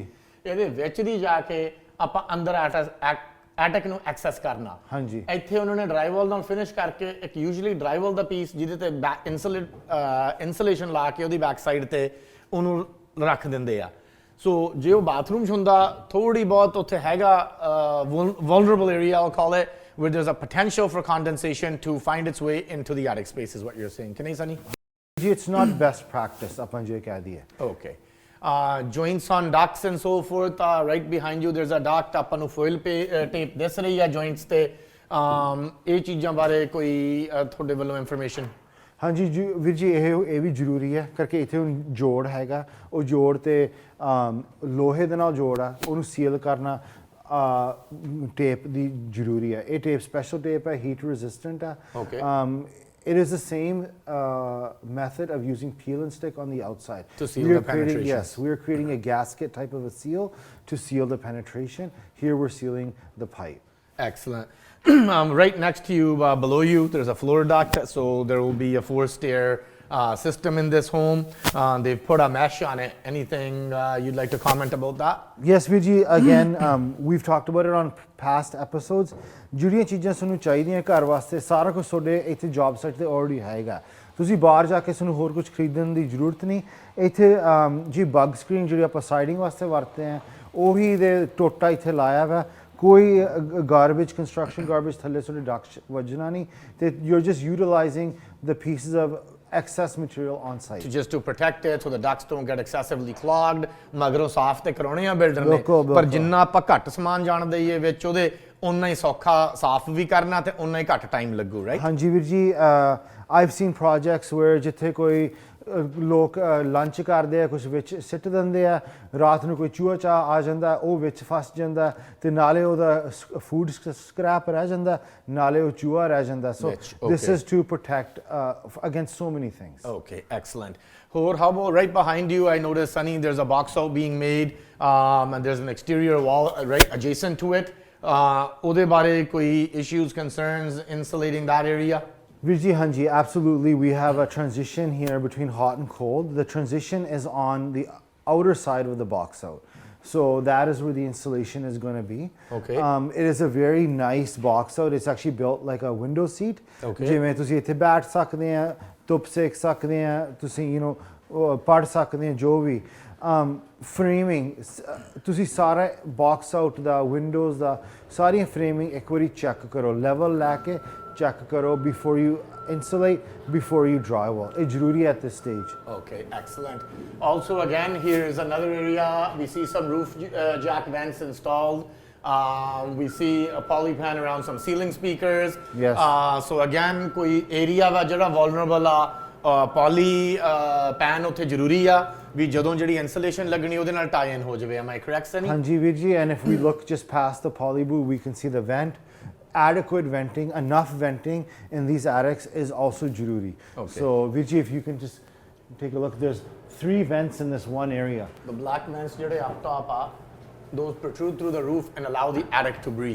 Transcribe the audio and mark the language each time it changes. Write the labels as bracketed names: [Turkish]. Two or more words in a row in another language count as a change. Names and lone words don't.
[Punjabi] ਇਹਦੇ ਵਿੱਚ ਦੀ ਜਾ ਕੇ ਆਪਾਂ ਅੰਦਰ ਐਟਿਕ ਨੂੰ ਐਕਸੈਸ ਕਰਨਾ ਹਾਂਜੀ ਇੱਥੇ ਉਹਨਾਂ ਨੇ ਡਰਾਈਵਾਲ ਨਾਲ ਫਿਨਿਸ਼ ਕਰਕੇ ਇੱਕ ਯੂਜੂਅਲੀ ਡਰਾਈਵਾਲ ਦਾ ਪੀਸ ਜਿਹਦੇ ਤੇ ਇਨਸੂਲੇਸ਼ਨ ਲਾ ਕੇ ਉਹਦੀ ਬੈਕ ਸਾਈਡ ਤੇ ਉਹਨੂੰ ਰੱਖ ਦਿੰਦੇ ਆ ਸੋ ਜੇ ਉਹ ਬਾਥਰੂਮ 'ਚ ਹੁੰਦਾ ਥੋੜੀ ਬਹੁਤ ਉੱਥੇ ਹੈਗਾ [English] vulnerable area I'll call it where there's a potential for condensation to find its way into the attic space is what you're saying can I Sunny [Punjabi] ਜੀ [English] it's not best practice [Punjabi] ਆਪਾਂ ਜੇ ਕਹਿ ਦਈਏ [English] okay joints on ducts and so forth right behind you there's a duct [Punjabi] ਆਪਾਂ ਨੂੰ foil tape ਦਿਸ ਰਹੀ ਹੈ joints ਤੇ ਇਹ ਚੀਜ਼ਾਂ ਬਾਰੇ ਕੋਈ ਤੁਹਾਡੇ ਵੱਲੋਂ ਇਨਫੋਰਮੇਸ਼ਨ ਹਾਂਜੀ ਵੀਰ ਜੀ ਇਹ ਵੀ ਜ਼ਰੂਰੀ ਹੈ ਕਰਕੇ ਇੱਥੇ ਹੁਣ ਜੋੜ ਹੈਗਾ ਉਹ ਜੋੜ ਤੇ ਲੋਹੇ ਦੇ ਨਾਲ ਜੋੜ ਆ ਉਹਨੂੰ ਸੀਲ ਕਰਨਾ ਟੇਪ ਦੀ ਜ਼ਰੂਰੀ ਹੈ ਇਹ ਟੇਪ [English] special tape [Punjabi] ਹੈ [English] heat resistant [Punjabi] ਆ [English] it is the same method of using peel and stick on the outside to seal the penetration. Yes, we are creating a gasket type of a seal to seal the penetration. Here we're sealing the pipe. Excellent. Right next to you, below you, there's a floor duct, so there will be a 4-stair system in this home. They've put a mesh on it. Anything you'd like to comment about that? Yes, Virji, again, we've talked about it on past episodes. [Punjabi] ਜਿਹੜੀਆਂ ਚੀਜ਼ਾਂ ਸਾਨੂੰ ਚਾਹੀਦੀਆਂ ਘਰ ਵਾਸਤੇ ਸਾਰਾ ਕੁਝ ਤੁਹਾਡੇ ਇੱਥੇ [English] job site [Punjabi] ਤੇ ਆਲਰੇਡੀ ਹੈਗਾ ਤੁਸੀਂ ਬਾਹਰ ਜਾ ਕੇ ਤੁਹਾਨੂੰ ਹੋਰ ਕੁਝ ਖਰੀਦਣ ਦੀ ਜ਼ਰੂਰਤ ਨਹੀਂ ਇੱਥੇ ਜੀ [English] bug screen [Punjabi] ਜਿਹੜੀ ਆਪਾਂ ਸਾਈਡਿੰਗ ਵਾਸਤੇ ਵਰਤਦੇ ਆ ਉਹੀ ਦੇ ਟੋਟਾ ਇੱਥੇ ਲਾਇਆ ਵਾ ਕੋਈ ਗਾਰਬੇਜ [English] construction garbage [Punjabi] ਥੱਲੇ ਤੁਹਾਡੇ ਡਕਟ ਵੱਜਣਾ ਨਹੀਂ ਤੇ [English] you are just utilizing the pieces of excess material on site just to protect it so the ducts don't get excessively clogged [Punjabi] ਮਗਰੋਂ ਸਾਫ਼ ਤੇ ਕਰਾਉਣੇ ਆ ਬਿਲਡਰ ਨੇ ਪਰ ਜਿੰਨਾ ਆਪਾਂ ਘੱਟ ਸਮਾਨ ਜਾਣ ਦਈਏ ਵਿੱਚ ਉਹਦੇ ਉਨਾ ਹੀ ਸੌਖਾ ਸਾਫ਼ ਵੀ ਕਰਨਾ ਤੇ ਉਨਾ ਹੀ ਘੱਟ ਟਾਈਮ ਲੱਗੂ ਰਾਈਟ ਹਾਂਜੀ ਵੀਰ ਜੀ [English] I've seen projects where [Punjabi] ਜਿੱਥੇ ਕੋਈ ਲੋਕ ਲੰਚ ਕਰਦੇ ਆ ਕੁਝ ਵਿੱਚ ਸਿੱਟ ਦਿੰਦੇ ਆ ਰਾਤ ਨੂੰ ਕੋਈ ਚੂਹਾ ਚਾ ਆ ਜਾਂਦਾ ਉਹ ਵਿੱਚ ਫਸ ਜਾਂਦਾ ਤੇ ਨਾਲੇ ਉਹਦਾ [English] food scrap [Punjabi] ਰਹਿ ਜਾਂਦਾ ਨਾਲੇ ਉਹ ਚੂਹਾ ਰਹਿ ਜਾਂਦਾ [English] so this is to protect against so many things. Okay, excellent. How about right behind you? I noticed, Sunny, there's a box out being made and there's an exterior wall right adjacent to it. [Punjabi] ਉਹਦੇ ਬਾਰੇ ਕੋਈ [English] issues, concerns insulating that area? [Punjabi] ਵੀਰ ਜੀ, ਹਾਂਜੀ, [English] absolutely. We have a transition here between hot and cold. The transition is on the outer side of the box out. So that is where the installation is going to be. Okay. It is a very nice box out. It's actually built like a window seat. Okay. [Punjabi] ਜਿਵੇਂ ਤੁਸੀਂ ਇੱਥੇ ਬੈਠ ਸਕਦੇ ਆ, ਧੁੱਪ ਸੇਕ ਸਕਦੇ ਆ, ਤੁਸੀਂ ਪੜ੍ਹ ਸਕਦੇ ਆ, ਜੋ ਵੀ ਫਰੇਮਿੰਗ ਤੁਸੀਂ ਸਾਰਾ ਬਾਕਸ ਆਊਟ ਦਾ, ਵਿੰਡੋਜ਼ ਦਾ, ਸਾਰੀਆਂ ਫਰੇਮਿੰਗ ਇੱਕ ਵਾਰੀ ਚੈੱਕ ਕਰੋ, ਲੈਵਲ ਲੈ ਕੇ ਚੈੱਕ ਕਰੋ [English] before you insulate, before you drywall. [Punjabi] It's ਜ਼ਰੂਰੀ at this stage. [English] Okay, excellent. Also, again, here is another area. We see some roof jack vents installed. We see a poly pan around some ceiling speakers. Yes. So again, [Punjabi] कोई area वा जरा vulnerable आ, [English] poly pan [Punjabi] ਉੱਥੇ ਜ਼ਰੂਰੀ ਆ ਵੀ ਜਦੋਂ ਜਿਹੜੀ insulation ਲੱਗਣੀ ਉਹਦੇ ਨਾਲ [English] tie in [Punjabi] ਹੋ ਜਾਵੇ. [English] Am I correct, Sunny? [Punjabi] ਹਾਂਜੀ ਵੀਰ ਜੀ, [English] and if we look just past the poly booth, we can see the vent. Adequate venting, enough venting in these attics is also jururi. Okay. So Vijay, if you can just take a look, there's 3 vents in this one area. The black vents jehde up top are, those protrude through the roof and allow the attic to breathe.